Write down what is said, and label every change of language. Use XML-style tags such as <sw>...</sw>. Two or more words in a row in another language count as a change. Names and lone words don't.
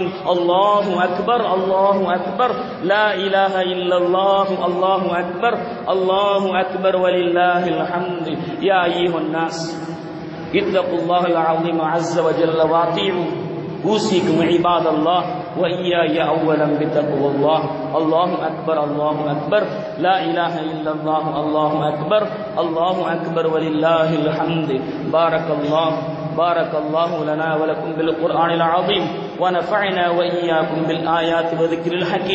<ar>الله أكبر، الله أكبر، لا إله إلا الله، الله أكبر، الله أكبر ولله الحمد. يا أيها الناس اتقوا الله العظيم عز وجل وأطيعوا أوصيكم عباد الله وإياي أولا بتقوى الله. الله أكبر، الله أكبر، لا إله إلا الله، الله أكبر، الله أكبر ولله الحمد. بارك الله لنا ولكم بالقرآن العظيم ونفعنا وإياكم بالآيات وذكر الحكيم.</ar>